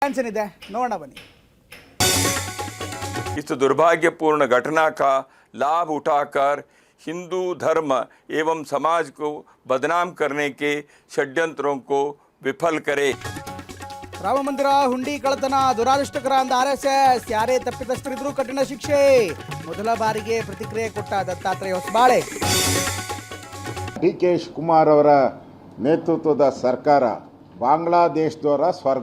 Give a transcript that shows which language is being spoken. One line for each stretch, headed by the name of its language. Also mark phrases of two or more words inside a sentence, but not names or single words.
Kannada: ಇದೆ ನೋಡೋಣ ಬನ್ನಿ.
Hindi: इस दुर्भाग्यपूर्ण घटना का लाभ उठाकर हिंदू धर्म एवं समाज को बदनाम करने के षड्यंत्रों को विफल करे.
Kannada: ರಾಮ ಮಂದಿರ ಹುಂಡಿ ಕಳ್ಳತನ ದುರಾದೃಷ್ಟಕರ ಅಂದ RSS. ಯಾರೇ ತಪ್ಪಿತಸ್ಥರಿದ್ರೂ ಕಠಿಣ ಶಿಕ್ಷೆ. ಮೊದಲ ಬಾರಿಗೆ ಪ್ರತಿಕ್ರಿಯೆ ಕೊಟ್ಟ ದತ್ತಾತ್ರೇಯ ಹೊಸಬಾಳೆ. DK ಶಿವಕುಮಾರ್ ಅವರ ನೇತೃತ್ವದ ಸರ್ಕಾರ ಬಾಂಗ್ಲಾದೇಶದವರ ಸ್ವರ್ಗ.